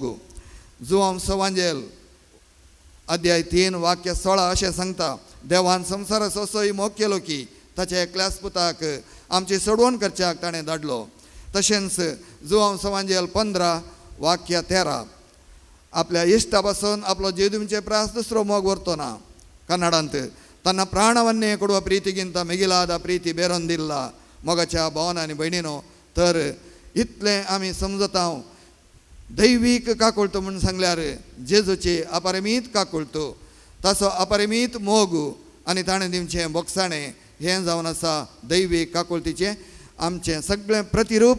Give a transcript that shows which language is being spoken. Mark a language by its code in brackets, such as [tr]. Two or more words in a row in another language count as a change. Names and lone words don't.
[kok] जुवांचो वांजेल अध्याय 3 वाक्य 16 अशें सांगता, देवान संवसाराचो असोय मोग केलो की ताच्या एकल्याच पुताक आमची सोडवण करच्याक ताणें धाडलो. तशेंच जुवांचो वांजेल 15 वाक्य 13, आपल्या इश्टा पासून आपलो जीव दिवचे प्रास दुसरो मोग व्हरतो ना. कन्नडांत, [kn] ತನ್ನ ಪ್ರಾಣವನ್ನೇ ಕೊಡುವ ಪ್ರೀತಿಗಿಂತ ಮಿಗಿಲಾದ ಪ್ರೀತಿ ಬೇರೊಂದಿಲ್ಲ. [kok] मोगाच्या भावान आनी भयणीनो, तर इतलें आमी समजता दैवीक काकुळत म्हणून सांगल्यार जेजूची अपरिमीत काकुळत, ताचो अपरिमीत मोग आनी ताणें दिवचें बोगसाणें हें जावन आसा दैवीक काकुळतीचें आमचें सगळें प्रतिरूप.